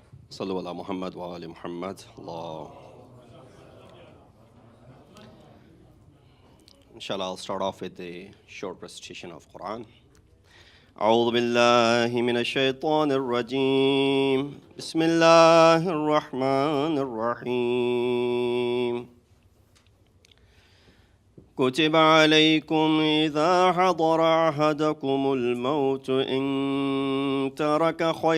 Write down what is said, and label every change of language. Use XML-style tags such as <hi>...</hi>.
<ar>صلوا على محمد وآل محمد الله.</ar> <en>Inshallah, I'll start off with a short recitation of Quran.</en> <ar>أعوذ بالله من الشيطان الرجيم. بسم الله الرحمن الرحيم. كتب عليكم إذا حضر أحدكم الموت إن ترك</ar>